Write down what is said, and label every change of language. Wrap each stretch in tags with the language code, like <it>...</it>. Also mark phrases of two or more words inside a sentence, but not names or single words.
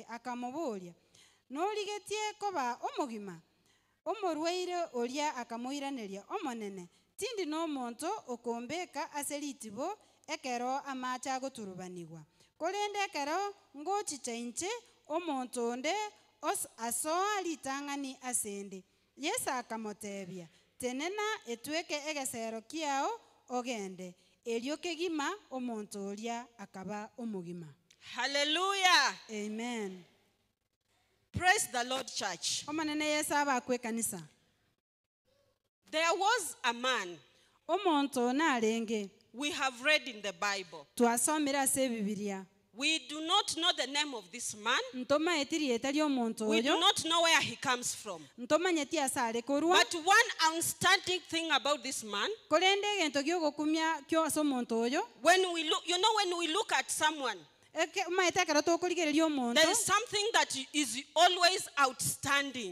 <guz>akamoboria norigetie koba omogima omorwaire oria akamoiraneria omonene tindi n'omonto okombeka ase ritibo ekero amacha agoturubaniwa korende ekero ngochicha inche omonto onde asoa ritang'ani asende Yesu akamotebia tenena etweke egesero kiao ogende erio kegima omonto oria akaba omogima.</guz> <en>Hallelujah. Amen. Praise the Lord, church.</en> <guz>Omanene Yesu abakwe kanisa.</guz> <en>There was a man</en> <guz>omonto narenge</guz> <en>we have read in the Bible.</en> <guz>Twasomera se Biblia.</guz> <en>We do not know the name of this man. We do not know where he comes from. But one outstanding thing about this man, when we look at someone, there is something that is always outstanding.</en>